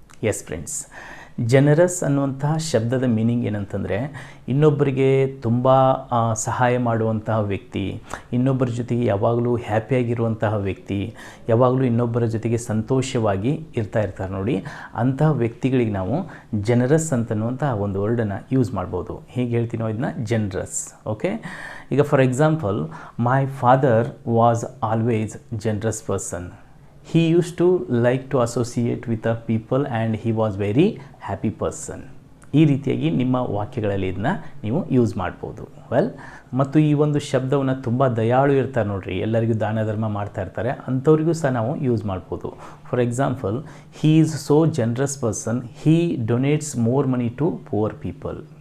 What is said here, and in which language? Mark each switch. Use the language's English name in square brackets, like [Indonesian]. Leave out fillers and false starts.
[Kannada] S friends, generous ಅನ್ನುವಂತಹ ಶಬ್ದದ meaning ಏನಂತಂದರೆ ಇನ್ನೊಬ್ಬರಿಗೆ ತುಂಬ ಸಹಾಯ ಮಾಡುವಂತಹ ವ್ಯಕ್ತಿ, ಇನ್ನೊಬ್ಬರ ಜೊತೆಗೆ ಯಾವಾಗಲೂ ಹ್ಯಾಪಿಯಾಗಿರುವಂತಹ ವ್ಯಕ್ತಿ, ಯಾವಾಗಲೂ ಇನ್ನೊಬ್ಬರ ಜೊತೆಗೆ ಸಂತೋಷವಾಗಿ ಇರ್ತಾರೆ ನೋಡಿ, ಅಂತಹ ವ್ಯಕ್ತಿಗಳಿಗೆ ನಾವು ಜನರಸ್ ಅಂತನ್ನುವಂತಹ ಒಂದು ವರ್ಡನ್ನು ಯೂಸ್ ಮಾಡ್ಬೋದು. ಹೇಗೆ ಹೇಳ್ತೀನೋ ಇದನ್ನ [English] Generous. Okay, [Kannada] ಈಗ [English] For example, my father was always generous person. He used to like to associate with the people and he was very happy person. [Kannada] ಈ ರೀತಿಯಾಗಿ ನಿಮ್ಮ ವಾಕ್ಯಗಳಲ್ಲಿ ಇದನ್ನ ನೀವು ಯೂಸ್ ಮಾಡ್ಬೋದು. ವೆಲ್, ಮತ್ತು ಈ ಒಂದು ಶಬ್ದವನ್ನು ತುಂಬ ದಯಾಳು ಇರ್ತಾರೆ ನೋಡ್ರಿ, ಎಲ್ಲರಿಗೂ ದಾನ ಧರ್ಮ ಮಾಡ್ತಾ ಇರ್ತಾರೆ, ಅಂಥವ್ರಿಗೂ ಸಹ ನಾವು ಯೂಸ್ ಮಾಡ್ಬೋದು. [English] For example, he is so generous person, he donates more money to poor people.